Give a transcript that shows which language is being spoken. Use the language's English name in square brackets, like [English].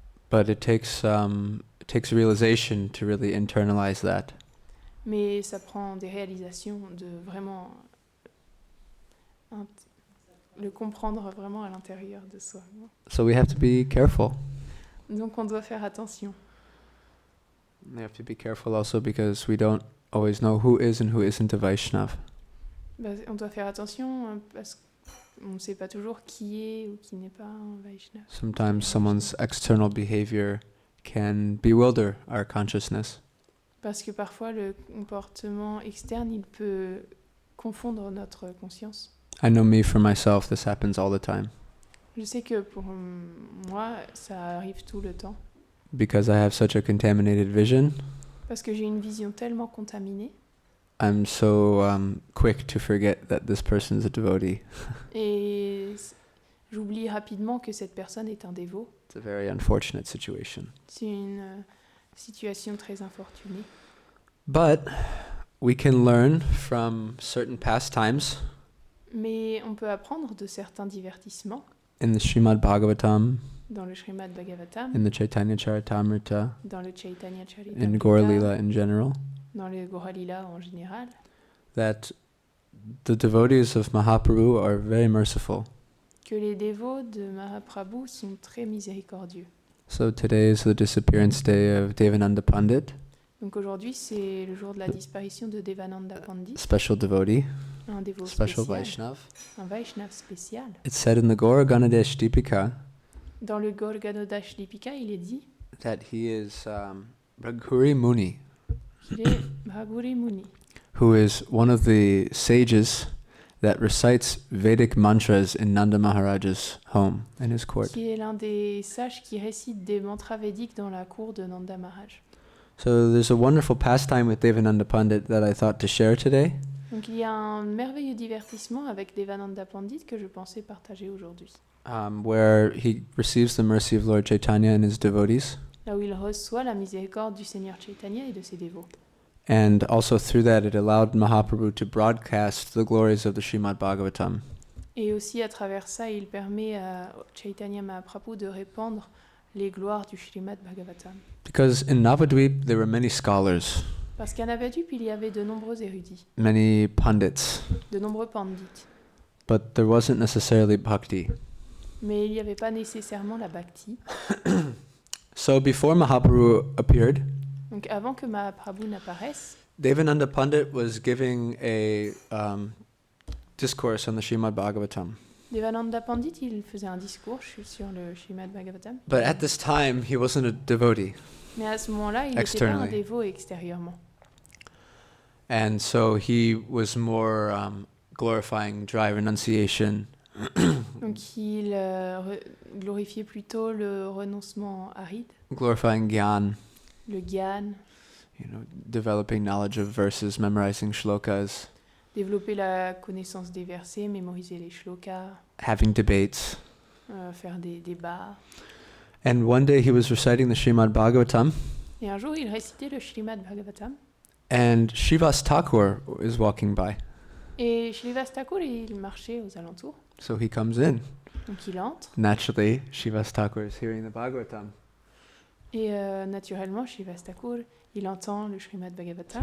[English] but it takes realization to really internalize that. [French] Mais ça prend des réalisations de vraiment le comprendre vraiment à l'intérieur de soi. [English] So we have to be careful. [French] Donc on doit faire attention. [English] We have to be careful also because we don't always know who is and who isn't a Vaishnav. [French] On doit faire attention parce qu'on ne sait pas toujours qui est ou qui n'est pas un Vaishnav. [English] Sometimes someone's external behavior can bewilder our consciousness. [French] Parce que parfois le comportement externe, il peut confondre notre conscience. [English] I know me for myself, this happens all the time. [French] Je sais que pour moi, ça arrive tout le temps. [English] Because I have such a contaminated vision, [French] Parce que j'ai une vision tellement contaminée. [English] I'm so quick to forget that this person's a devotee. [French] Et j'oublie rapidement que cette personne est un dévot. [English] It's a very unfortunate situation. [French] C'est une situation très infortunée. [English] But we can learn from certain pastimes. [French] Mais on peut apprendre de certains divertissements [English] In the Srimad Bhagavatam, [French] dans le Srimad Bhagavatam, [English] in the Chaitanya Charitamrita, [French] dans le Chaitanya [English] in Charitamrita, Gaur Lila in general, [French] dans le Gaura Lila en général, [English] that the devotees of Mahaprabhu are very merciful. [French] Que les dévots de Mahaprabhu sont très miséricordieux. [English] So today is the disappearance day of Devananda Pandit, [French] Donc aujourd'hui, c'est le jour de la disparition de Devananda Pandit, [English] special devotee, [French] un dévot [English] special [French] spécial, [English] Vaishnav. [French] un Vaishnav spécial. [English] It's said in the Gaura Ganadesh Deepika [French] Dans le Gorganodash Dipika, il est dit [English] that he is Bhraghuri Muni, [French] qu'il est Bhaguri Muni, [English] who is one of the sages that recites Vedic mantras in Nanda Maharaja's home, in his court. [French] qui est l'un des sages qui récite des mantras védiques dans la cour de Nanda Maharaj. [English] So there's a wonderful pastime with Devananda Pandit that I thought to share today. [French] Donc il y a un merveilleux divertissement avec Devananda Pandit que je pensais partager aujourd'hui. [English] Where he receives the mercy of Lord Chaitanya and his devotees. [French] Là où il reçoit la miséricorde du Seigneur Chaitanya et de ses dévots. [English] And also through that it allowed Mahaprabhu to broadcast the glories of the Srimad Bhagavatam. [French] Et aussi à travers ça, il permet à Chaitanya Mahaprabhu de répandre les gloires du Srimad Bhagavatam. [English] Because in Navadvip there were many scholars, [French] Parce qu'à Navadvip, il y avait de nombreux érudits, [English] many pandits, [French] de nombreux pandits. [English] but there wasn't necessarily bhakti. [French] Mais il n'y avait pas nécessairement la bhakti. [English] So before Mahaprabhu appeared, [French] Donc avant que Mahaprabhu n'apparaisse, [English] Devananda Pandit was giving a discourse on the Srimad Bhagavatam. [French] Devananda Pandit, il faisait un discours sur le Srimad Bhagavatam. [English] But at this time, he wasn't a devotee. [French] Mais à ce moment-là, il n'était pas un [English] Externally. [French] dévot extérieurement. [English] And so he was more glorifying dry renunciation, [French] Donc il glorifiait plutôt le renoncement aride, [English] glorifying gyan, [French] le gyan, [English] developing knowledge of verses, memorizing shlokas, [French] développer la connaissance des versets, mémoriser les shlokas, [English] having debates. [French] faire des débats. [English] And one day he was reciting the Srimad Bhagavatam, [French] Et un jour, il récitait le Srimad Bhagavatam. [English] and Srivas Thakur is walking by. [French] Et Srivas Thakur, il marchait aux alentours. [English] So he comes in. [French] Donc il entre. [English] Naturally, Srivas Thakur is hearing the Bhagavatam. [French] Et naturellement, Srivas Thakur, il entend le Srimad [English] So [French] Bhagavatam.